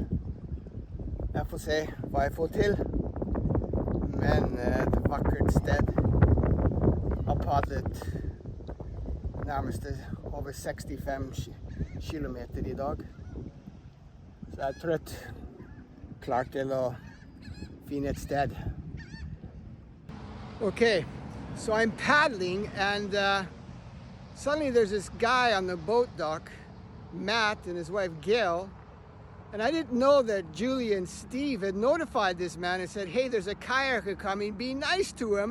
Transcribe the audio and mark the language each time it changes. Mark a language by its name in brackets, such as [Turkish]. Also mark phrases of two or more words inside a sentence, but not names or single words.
[Norwegian] Jeg får se hva jeg får til. Men det er et vakkert sted. Jeg har padlet nærmest over 65 kilometer i dag. Så jeg er trøtt. Klar til å finne et sted. [English] Okay, so I'm paddling and suddenly there's this guy on the boat dock, Matt and his wife Gail, and I didn't know that Julie and Steve had notified this man and said, hey, there's a kayaker coming, be nice to him.